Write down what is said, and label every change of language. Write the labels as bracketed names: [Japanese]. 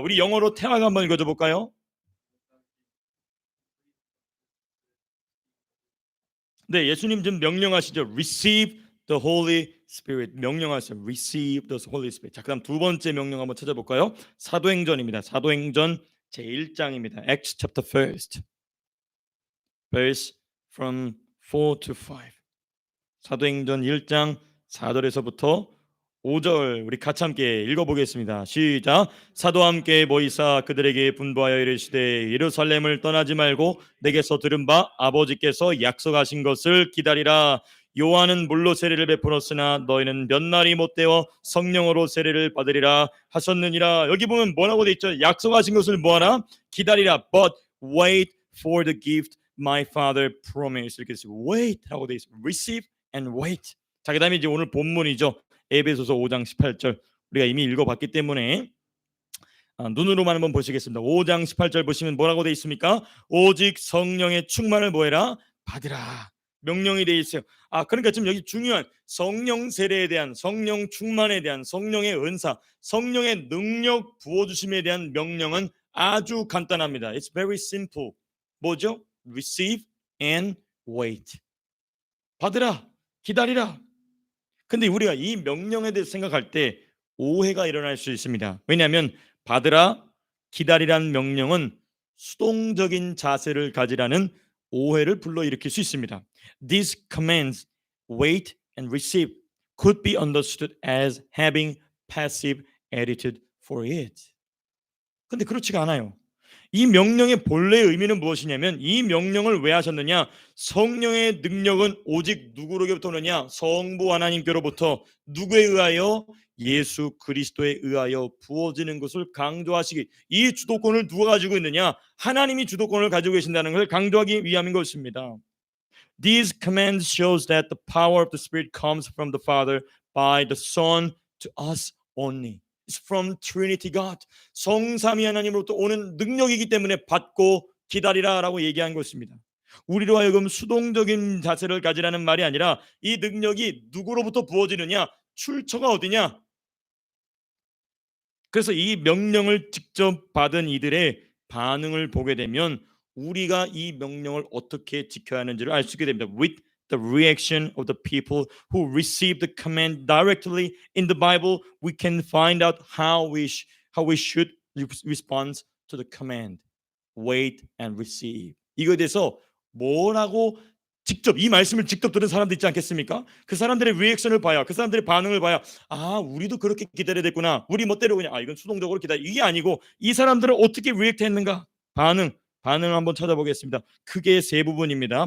[Korean] 우리 영어로 태화가 한번 읽어줘 볼까요? 네, 예수님 좀 명령하시죠. [English] Receive the Holy Spirit. [Korean] 명령하시죠. [English] Receive the Holy Spirit. [Korean] 자, 그다음 두 번째 명령 한번 찾아볼까요? 사도행전입니다. 사도행전 제1장입니다. [English] Acts chapter 1, verse from 4 to 5. [Korean] 사도행전 1장 4절에서부터 5절 우리 같이 함께 읽어보겠습니다. 시작. 사도와 함께 모이사 그들에게 분부하여 이르시되 예루살렘을 떠나지 말고 내게서 들은 바 아버지께서 약속하신 것을 기다리라. 요한은 물로 세례를 베풀었으나 너희는 몇 날이 못되어 성령으로 세례를 받으리라 하셨느니라. 여기 보면 뭐라고 돼 있죠? 약속하신 것을 뭐하라? 기다리라. [English] But wait for the gift my father promised. [Korean] 이렇게 해서 wait라고 돼 있습니다. [English] Receive and wait. [Korean] 자, 그다음에 이제 오늘 본문이죠. 에베소서 5장 18절 우리가 이미 읽어봤기 때문에 눈으로만 한번 보시겠습니다. 5장 18절 보시면 뭐라고 돼 있습니까? 오직 성령의 충만을 뭐해라? 받으라. 명령이 돼 있어요. 그러니까 지금 여기 중요한 성령 세례에 대한, 성령 충만에 대한, 성령의 은사, 성령의 능력 부어주심에 대한 명령은 아주 간단합니다. [English] It's very simple. [Korean] 뭐죠? [English] Receive and wait. [Korean] 받으라, 기다리라. 근데 우리가 이 명령에 대해서 생각할 때 오해가 일어날 수 있습니다. 왜냐하면 받으라, 기다리라는 명령은 수동적인 자세를 가지라는 오해를 불러일으킬 수 있습니다. [English] These commands, wait and receive, could be understood as having passive attitude for it. [Korean] 근데 그렇지가 않아요. 이 명령의 본래 의미는 무엇이냐면 이 명령을 왜 하셨느냐? 성령의 능력은 오직 누구로부터 오느냐? 성부 하나님께로부터. 누구에 의하여? 예수 그리스도에 의하여 부어지는 것을 강조하시기. 이 주도권을 누가 가지고 있느냐? 하나님이 주도권을 가지고 계신다는 것을 강조하기 위함인 것입니다. [English] These commands shows that the power of the Spirit comes from the Father by the Son to us only. It's from Trinity God. [Korean] 성삼위 하나님으로부터 오는 능력이기 때문에 받고 기다리라라고 얘기한 것입니다. 우리로 하여금 수동적인 자세를 가지라는 말이 아니라 이 능력이 누구로부터 부어지느냐? 출처가 어디냐? 그래서 이 명령을 직접 받은 이들의 반응을 보게 되면 우리가 이 명령을 어떻게 지켜야 하는지를 알 수 있게 됩니다. [English] With the reaction of the people who received the command directly in the Bible, we can find out how we should respond to the command. Wait and receive. [Korean] 이거에 대해서 뭐라고 직접 이 말씀을 직접 들은 사람도 있지 않겠습니까? 그 사람들의 리액션을 봐야, 그 사람들의 반응을 봐야 우리도 그렇게 기다려야 됐구나. 우리 멋대로 그냥 이건 수동적으로 기다려. 이게 아니고 이 사람들은 어떻게 리액트 했는가? 반응을 한번 찾아보겠습니다. 크게 세 부분입니다.